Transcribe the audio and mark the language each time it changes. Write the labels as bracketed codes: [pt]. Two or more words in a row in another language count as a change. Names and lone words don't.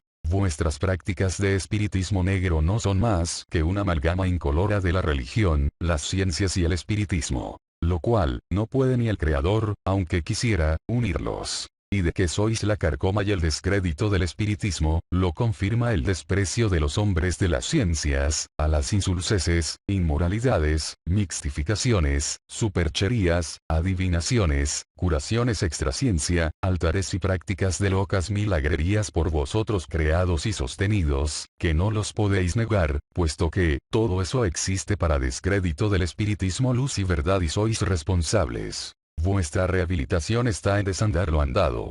[es] Vuestras prácticas de espiritismo negro no son más que una amalgama incolora de la religión, las ciencias y el espiritismo, lo cual, no puede ni el Creador, aunque quisiera, unirlos. Y de que sois la carcoma y el descrédito del espiritismo, lo confirma el desprecio de los hombres de las ciencias, a las insulceses, inmoralidades, mixtificaciones, supercherías, adivinaciones, curaciones extraciencia, altares y prácticas de locas milagrerías por vosotros creados y sostenidos, que no los podéis negar, puesto que, todo eso existe para descrédito del espiritismo, luz y verdad, y sois responsables. Vuestra rehabilitación está en desandar lo andado.